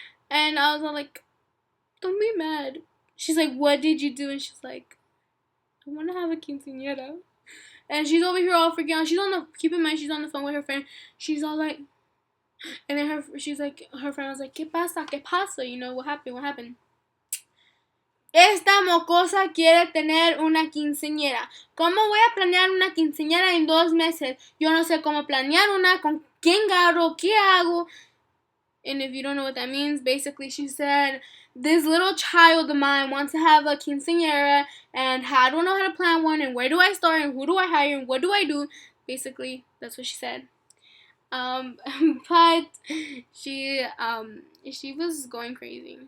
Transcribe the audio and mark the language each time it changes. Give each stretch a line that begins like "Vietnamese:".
English: And I was all like, don't be mad. She's like, what did you do? And she's like, I want to have a quinceañera. And she's over here all freaking out. She's on the, keep in mind, she's on the phone with her friend. She's all like, and then her friend was like,
Spanish: ¿Qué pasa? ¿Qué pasa?
English: You know, what happened? What happened?
Spanish: Esta mocosa quiere tener una quinceañera. ¿Cómo voy a planear una quinceañera en 2 meses? Yo no sé cómo planear una, con quién agarro, qué hago.
English: And if you don't know what that means, basically she said, this little child of mine wants to have a quinceañera, and I don't know how to plan one, and where do I start, and who do I hire, and what do I do? Basically, that's what she said. But she was going crazy.